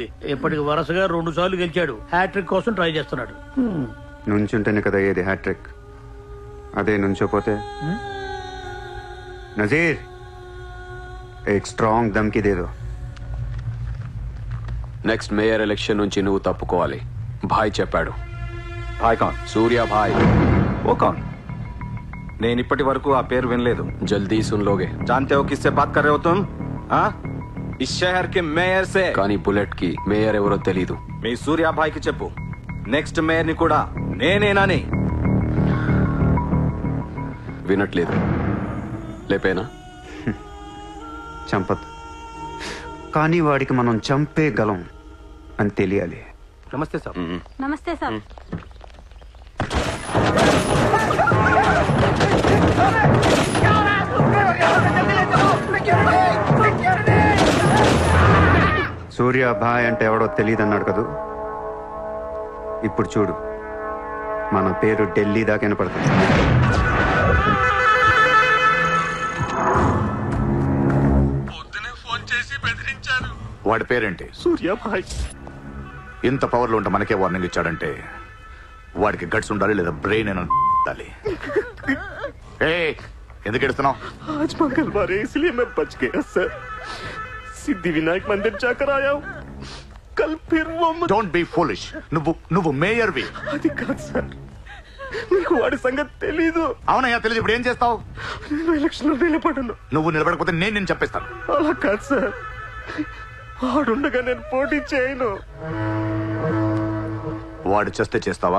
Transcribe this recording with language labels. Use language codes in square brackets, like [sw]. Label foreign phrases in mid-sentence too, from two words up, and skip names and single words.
[te] ఇప్పటికి వరుసగా 2 సార్లు గెలిచాడు. హ్యాట్రిక్ కోసం ట్రై చేస్తున్నాడు. నుంచుంటేనే కదా ఏది హ్యాట్రిక్. అదే నుంచోపోతే [hi] నజీర్ एक स्ट्रांग धमकी देदो. [te] నెక్స్ట్ మేయర్ ఎలక్షన్ నుంచి నువ్వు తప్పుకోవాలి. భాయ్ చెప్పాడు. [hi] भाई कौन? [te] సూర్య భాయ్. [hi] वो कौन? [te] నేను ఇప్పటి వరకు ఆ పేరు వినలేదు. [hi] जल्दी सुन लोगे. जानते हो किससे बात कर रहे हो तुम? हाँ? इस शहर के मेयर से. [te] కానీ బుల్లెట్ కి మేయర్ ఎవరో తెలీదు. మీ సూర్య భాయ్ కి చెప్పు, నెక్స్ట్ మేయర్ ని కూడా నేనేనని. వినట్లేదు. లేపేనా? చంపదు, కానీ వాడికి మనం చంపేయగలం అని తెలియాలి. [hi] नमस्ते साहब. [te] నమస్తే సార్. సూర్య భాయ్ అంటే ఎవడో తెలియదు అన్నాడు కదూ. ఇప్పుడు చూడు, మన పేరు ఢిల్లీ దాకా వినపడుతుంది. వాడి పేరేంటి? సూర్య భాయ్. ఇంత పవర్లో ఉంటే మనకే వార్నింగ్ ఇచ్చాడంటే వాడికి గట్స్ ఉండాలి, లేదా బ్రెయిన్ ఉండాలి. ఎందుకు ఎడుస్తున్నావు? [hi] आज मंगलवार है इसलिए मैं बच गया सर. सिद्धिविनायक मंदिर जाकर आया हूँ. कल फिर वो [en] don't be foolish. [te] నువ్వు మేయర్వి. అది కాదు సార్, మీకు వాడి సంగతి తెలీదు. అవునయ్యా తెలియదు. ఇప్పుడు ఏం చేస్తావు? నేను ఎలక్షన్ లో నిలబడను. నువ్వు నిలబడకపోతే నేను చెప్పేస్తాను. అలా కాదు సార్, వాడుండగా నేను పోటీ చేయను. వాడు చేస్తే చేస్తావా?